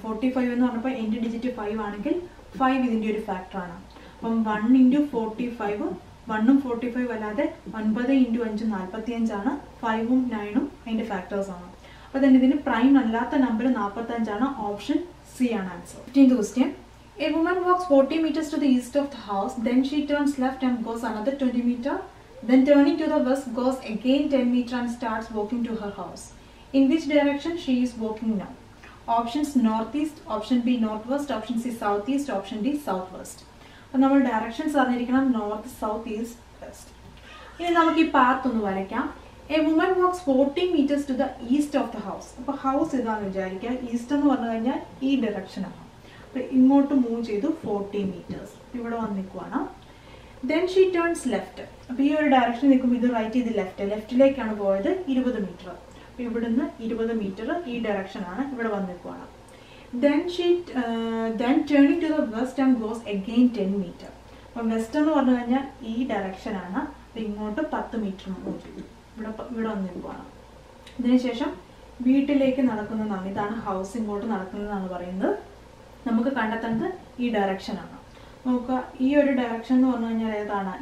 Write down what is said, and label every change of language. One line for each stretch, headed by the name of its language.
Malayalam: 45 എന്ന് പറഞ്ഞപ്പോൾ എൻ്റെ ഡിജിറ്റ് 5 ആണെങ്കിൽ 5 ഇതിൻ്റെ ഒരു ഫാക്ടറാണ്. അപ്പം 1 × 45 1ഉം 45 അല്ലാതെ 9 × 5 45 ആണ്. 5ഉം 9ഉം അതിൻ്റെ ഫാക്ടേഴ്സാണ്. അപ്പോൾ തന്നെ ഇതിന് പ്രൈം അല്ലാത്ത നമ്പർ 45 ആണ്. ഓപ്ഷൻ സി ആണ് answer. 15th question.
English: A woman walks 40 meters to the east of the house, then she turns left and goes another 20 meters, then turning to the west goes again 10 meters and starts walking to her house. In which direction she is walking now? Options northeast, option B northwest, option C southeast, option D southwest.
Malayalam: അപ്പോൾ നമ്മൾ directions അറിഞ്ഞിരിക്കണം. North, south, east, west. ഇനി നമുക്ക് ഈ path ഒന്ന് വരയ്ക്കാം.
English: A woman walks 40 meters to the east of the house.
Malayalam: അപ്പോൾ house ഇതാണെന്ന് വിചാരിക്കുക. ഈസ്റ്റ് എന്ന് പറഞ്ഞു കഴിഞ്ഞാൽ ഈ ഡയറക്ഷനാണ്. അപ്പോൾ ഇങ്ങോട്ട് മൂവ് ചെയ്തു 40 meters. ഇവിടെ വന്ന് നിൽക്കുവാണ്. Then she turns left. അപ്പോൾ ഈ ഒരു ഡയറക്ഷൻ നിൽക്കുമ്പോൾ ഇത് റൈറ്റ് ചെയ്ത് ലെഫ്റ്റിലേക്കാണ് പോയത് 20 meter. അപ്പോൾ ഇവിടുന്ന് 20 meter ഈ ഡയറക്ഷനാണ്. ഇവിടെ വന്ന് നിൽക്കുവാണ്.
English: then turning to the west and goes again 10 meter.
Malayalam: അപ്പം വെസ്റ്റ് എന്ന് പറഞ്ഞു കഴിഞ്ഞാൽ ഈ ഡയറക്ഷനാണ്. അപ്പോൾ ഇങ്ങോട്ട് 10 meter മൂവ് ചെയ്തു. ഇവിടെ വന്ന് നിൽക്കുവാണ്. ഇതിനുശേഷം വീട്ടിലേക്ക് നടക്കുന്നതാണ്. ഇതാണ് ഹൗസ്. ഇങ്ങോട്ട് നടക്കുന്നതാണ് പറയുന്നത്. നമുക്ക് കണ്ടെത്തേണ്ടത് ഈ ഡയറക്ഷനാണ്. നോക്കുക, ഈ ഒരു ഡയറക്ഷൻ എന്ന് പറഞ്ഞു കഴിഞ്ഞാൽ ഏതാണ്?